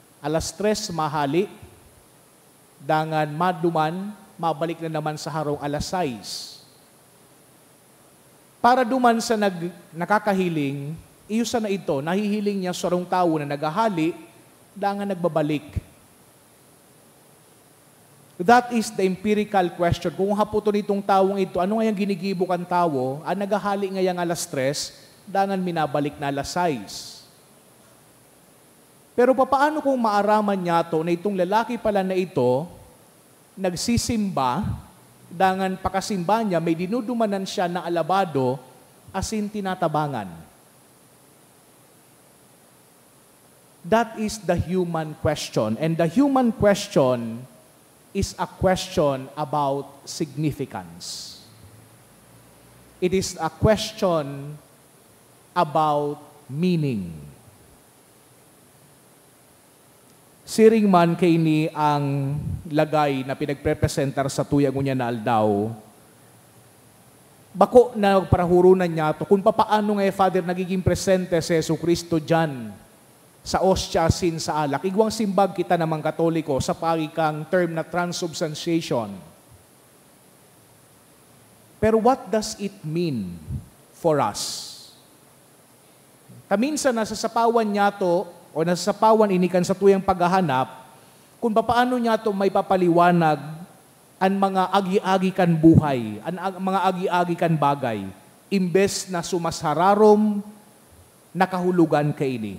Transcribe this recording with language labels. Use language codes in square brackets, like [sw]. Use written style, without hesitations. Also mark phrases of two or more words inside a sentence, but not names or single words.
[bik] Alas 3 mahali, dangan maduman, mabalik na naman sa harong alas 6. Para duman sa nakakahiling, iyusa na ito, nahihiling niya sa rong tao na naghahali, dangan nagbabalik. [en] That is the empirical question. [bik] Kung haputon itong tawong ito, ano nga yung ginigibok ang tao? Ang naghahali ngayang alas 3, dangan minabalik na alas 6. Pero papaano kung maaraman niya to na itong lalaki pala na ito, nagsisimba, dangan pakasimba niya, may dinudumanan siya na alabado, asin tinatabangan. [en] That is the human question. And the human question is a question about significance. It is a question about meaning. [bik] Siring man kay ni ang lagay na pinagprepresentar sa tuyang unya na aldaw, bako na parahurunan niya to kung papaano nga Father nagiging presente si Jesucristo dyan sa ostya sin sa alak. Igwang simbag kita namang Katoliko sa pagikang term na transubstantiation. [en] Pero what does it mean for us? [bik] Kaminsan nasasapawan niya to o nasasapawan inikan sa tuyang paghahanap kung paano niya to may papaliwanag ang mga agi-agi kan buhay, ang mga agi-agi kan bagay, imbes na sumasararom nakahulugan kaini.